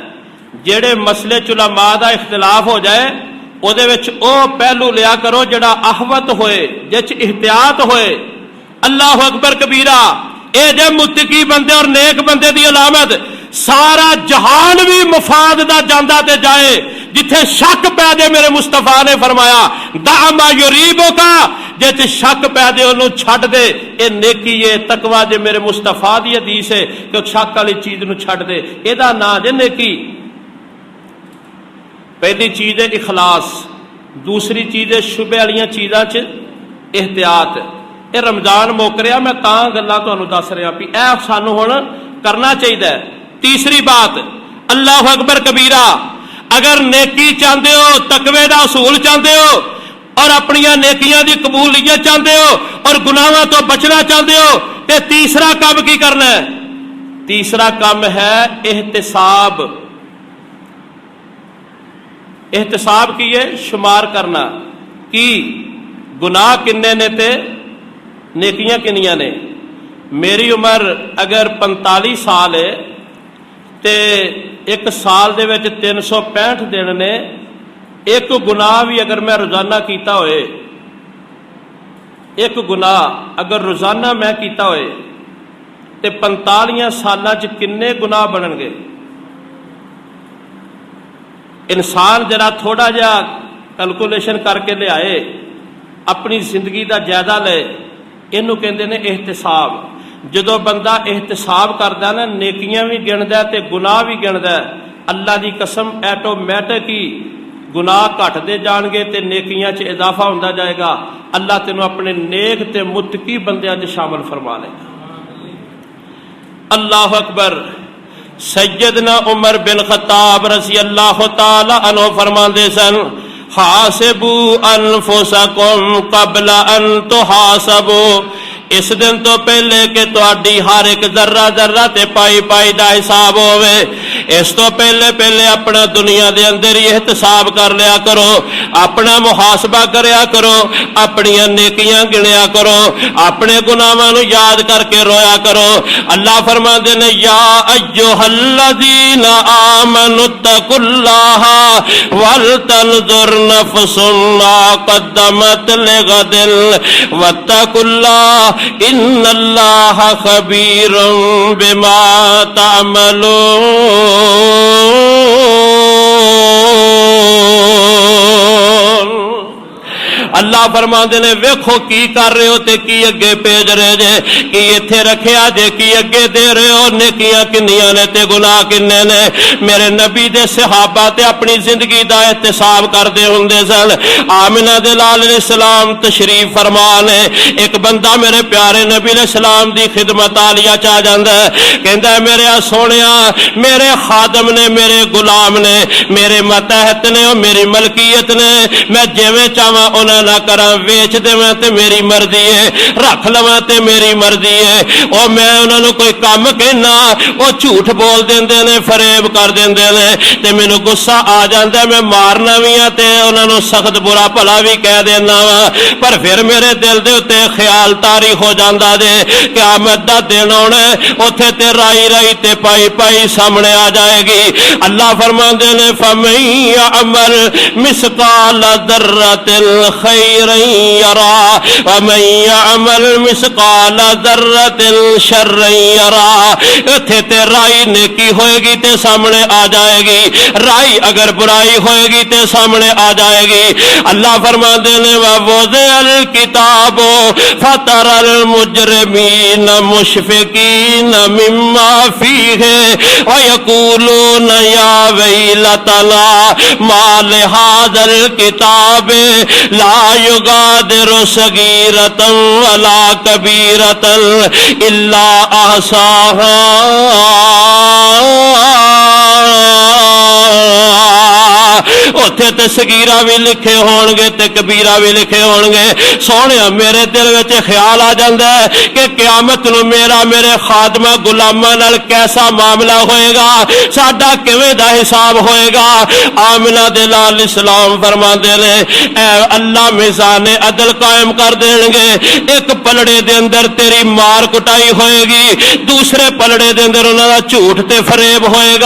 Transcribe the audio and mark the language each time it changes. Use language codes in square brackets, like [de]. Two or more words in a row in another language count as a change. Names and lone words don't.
[pa] جڑے مسئلے علماء دا اختلاف ہو جائے، او دے وچ او پہلو لیا کرو جڑا احوط ہوئے، جچ احتیاط ہوئے۔ [ar] اللہ اکبر کبیرہ، [pa] اے جے متقی بندے اور نیک بندے دی علامت۔ سارا جہان بھی مفاد دا جاندا تے جائے، جتھے شک پہ دے میرے مصطفیٰ نے فرمایا [ar] دع ما یریبک، [pa] جے شک پہ دے انہوں چھڈ دے، اے نیکی ہے، تقوی جے میرے مصطفیٰ دی حدیث ہے کہ شک والی چیز نو چھڈ دے، اے دا نا جے نیکی۔ پہلی چیز ہے اخلاص، دوسری چیز ہے شبے والیاں چیزاں چ احتیاط۔ اے رمضان موک رہا، میں تاں گلاں تانوں دس رہا بھی اے سانوں ہن کرنا چاہیے۔ تیسری بات، [ar] اللہ اکبر کبیرہ، [pa] اگر نیکی چاہتے ہو، تقوی دا اصول چاہتے ہو، اور اپنی نیکیاں دی قبولیت چاہتے ہو، اور گناہاں تو بچنا چاہتے ہو، تے تیسرا کام کی کرنا ہے؟ تیسرا کام ہے احتساب۔ احتساب کی ہے شمار کرنا، کی گناہ کنے نے تے نیکیاں کنیاں نے۔ میری عمر اگر 45 سال ہے تے ایک سال دے وچ 365 دن نے، ایک گناہ بھی اگر میں روزانہ کیتا ہوئے، ایک گناہ اگر روزانہ میں کیتا ہوئے تے 45 سالاں چ کنے گناہ بنن گے؟ انسان ذرا تھوڑا جا کیلکولیشن کر کے لے آئے، اپنی زندگی دا جائزہ لے، اینو کہندے نے احتساب۔ جدو بندہ احتساب کردا نا، نیکیاں بھی گندا تے گناہ بھی گندا، اللہ دی قسم ایٹومیٹک ہی گناہ گھٹدے جان گے تے نیکیاں چ اضافہ ہوندا جائے گا۔ اللہ تینوں اپنے نیک تے متقی بندیاں چ شامل فرما لے گا۔ [ar] اللہ اکبر۔ [pa] سیدنا عمر بن خطاب [ar] رضی اللہ تعالی عنہ [pa] فرماندے سن، [ar] حاسبوا انفسکم قبل ان تحاسبوا، [pa] اس دن تو پہلے کہ تہاڈی ہر ایک ذرہ ذرہ تے پائی پائی دا حساب ہوے، اس تو پہلے پہلے اپنا دنیا دے اندر ہی احتساب کر لیا کرو، اپنا محاسبہ کریا کرو، اپنی نیکیاں گنیا کرو، اپنے گناہاں نو یاد کر کے رویا کرو۔ اللہ فرماندے نے [ar] یا ایھا الذین آمنوا اتقوا اللہ ولتنظر نفس ما قدمت لغد واتقوا اللہ ان اللہ خبیر بما تعملون۔ [pa] اللہ فرماندے نے ویکھو کی کر رہے ہو تے کی اگے بھیج رہے جے، کی ایتھے رکھیا جے، کی اگے دے رہے ہو، نیکیاں کنیاں نے تے گناہ کنے نے۔ میرے نبی دے صحابہ تے اپنی زندگی دا احتساب کردے ہوندے سن۔ آمنہ دے لال [ar] علیہ السلام [pa] تشریف فرما نے، ایک بندہ میرے پیارے نبی [ar] علیہ السلام [pa] دی خدمت عالیہ چا جاندا ہے، کہندا ہے میرے سونیا، میرے خادم نے، میرے غلام نے، میرے ماتحت نے، اور میری ملکیت نے، میں جویں چاہواں انہاں نہ کراں، ویچ دیواں تے میری مرضی ہے، رکھ لواں تے میری مرضی ہے۔ او میں انہاں نوں کوئی کام کہنا او جھوٹ بول دیندے نے، فریب کر دیندے نے تے مینوں غصہ آ جاندا، میں مارنا وی ہاں تے انہاں نوں سخت برا بھلا وی کہہ دینا وا، پر پھر میرے دل دے اوتے خیال طاری ہو جاندا جے قیامت دا دن آنا ہے، اوتھے تے رائی رائی تے پائی پائی سامنے آ جائے گی۔ اللہ فرماندے نے [ar] فَمَن يَعْمَلْ مِثْقَالَ ذَرَّةٍ خَيْرًا يَرَهُ وَمَن يَعْمَلْ مِثْقَالَ ذَرَّةٍ شَرًّا يَرَهُ۔ [pa] اتھے تے رائی نیکی ہوئے گی تے سامنے آ جائے گی، رائی اگر برائی ہوئے گی تے سامنے آ جائے گی۔ اللہ فرماندے نے [ar] وَوُضِعَ الْكِتَابُ فَتَرَى الْمُجْرِمِينَ مُشْفِقِينَ مِمَّا فِيهِ وَيَقُولُونَ يَا وَيْلَتَنَا مَا لِهَذَا الْكِتَابِ لا يغادر صغيرة ولا كبيرة إلا أحصاها۔ [pa] اتھے تے صغیرہ بھی لکھے ہون گے تے کبیرہ بھی لکھے ہون گے۔ سونے میرے دل وچ خیال آ جاندا ہے کہ قیامت نو میرا میرے خادمہ غلاماں نال کیسا معاملہ ہوئے گا، ساڈا کیویں دا حساب ہوئے گا۔ آمنہ دے لال اسلام فرماندے نے اے اللہ میزان عدل قائم کر دین گے، ایک پلڑے دے اندر تیری مار کٹائی ہوئے گی، دوسرے پلڑے دے اندر انہاں دا جھوٹ تے فریب ہوئے گا۔